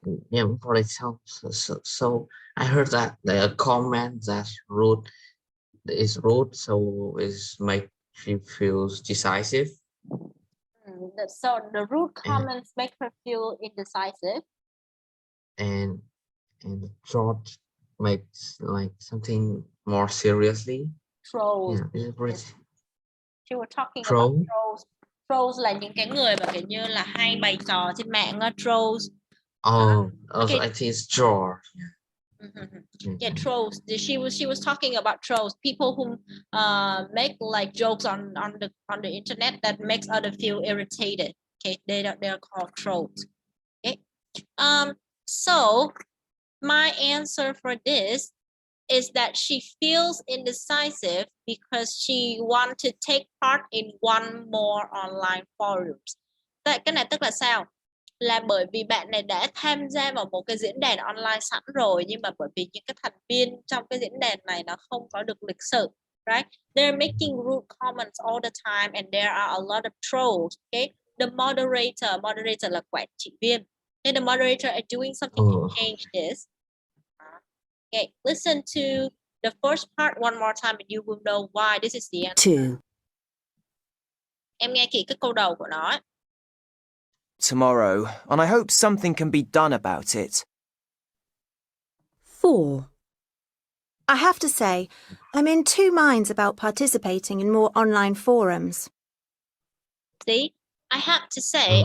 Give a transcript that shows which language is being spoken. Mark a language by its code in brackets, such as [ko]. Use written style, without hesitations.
[en] yeah, for example, so I heard that the comment that rude is rude, so is make she feels decisive. So the rude and comments make her feel indecisive. and short makes like something more seriously. Trolls. Yeah, is it pretty She was talking about troll? trolls. [vi] Trolls là những cái người mà kiểu như là hay bày trò trên mạng á, trolls. [en] Oh, also okay. I think it's George. Yeah, trolls. She was talking about trolls, people who make like jokes on the internet that makes other feel irritated. Okay, they're called trolls. Okay. So my answer for this is that she feels indecisive because she wants to take part in one more online forums. [vi] Vậy cái này tức là sao? Là bởi vì bạn này đã tham gia vào một cái diễn đàn online sẵn rồi, nhưng mà bởi vì những cái thành viên trong cái diễn đàn này nó không có được lịch sự, right? [en] They're making rude comments all the time and there are a lot of trolls. Okay, the moderator [vi] là quản trị viên, [en] and the moderator are doing something to change this. Okay, listen to the first part one more time and you will know why this is the answer. 2. [vi] Em nghe kỹ cái câu đầu của nó. [en] Tomorrow, and I hope something can be done about it. 4. I have to say, I'm in two minds about participating in more online forums. See, I have to say